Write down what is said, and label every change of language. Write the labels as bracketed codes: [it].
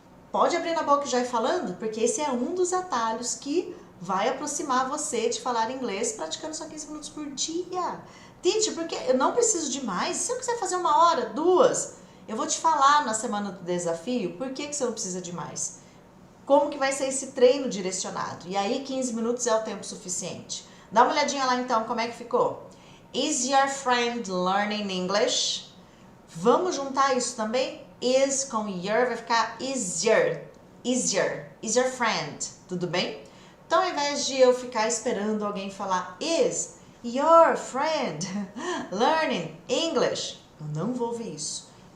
[pt] Pode abrir na boca e já ir falando, porque esse é um dos atalhos que vai aproximar você de falar inglês praticando só 15 minutos por dia. Teacher, porque eu não preciso de mais. Se eu quiser fazer 1 hora, 2, eu vou te falar na semana do desafio por que você não precisa de mais. Como que vai ser esse treino direcionado. E aí 15 minutos é o tempo suficiente. Dá uma olhadinha lá então como é que ficou. [en] Is your friend learning English? [pt] Vamos juntar isso também? Is com your vai ficar is your. [en] Is your friend. [pt] Tudo bem? Então, ao invés de eu ficar esperando alguém falar [en] is your friend learning English, [pt] eu não vou ouvir isso.